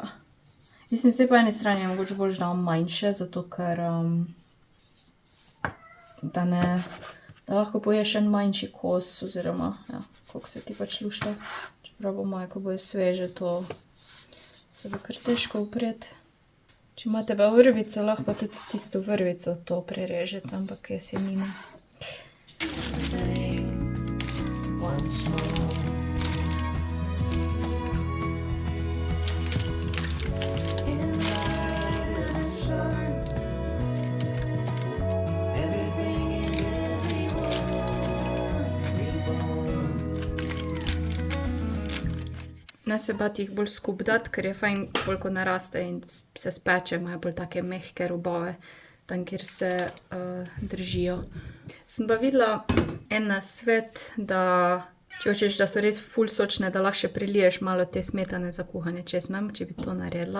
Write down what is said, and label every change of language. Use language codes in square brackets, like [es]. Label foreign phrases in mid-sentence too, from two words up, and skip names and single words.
[sl] Mislim, zdaj po eni strani je mogoče bolj, da manjše, zato ker da lahko poješ en manjši kos, oziroma, ja, koliko se ti pač lušta. Čeprav po moje, ko bojo sveže, to se bo kar težko upreti. Če imate pa vrvico, lahko tudi tisto vrvico to prerežete, ampak jaz je nimam. [en] Once more. In the light of the sun. Everything and everyone reborn. [sl] Ne se bati jih bolj skup dati, ker je fajn, bolj ko naraste in se speče, imajo bolj take mehke robove, tam, kjer se držijo. Sem pa videla en nasvet, da če hočeš, da so res ful sočne, da lahko še priliješ malo te smetane za kuhanje čez nam, če bi to naredila.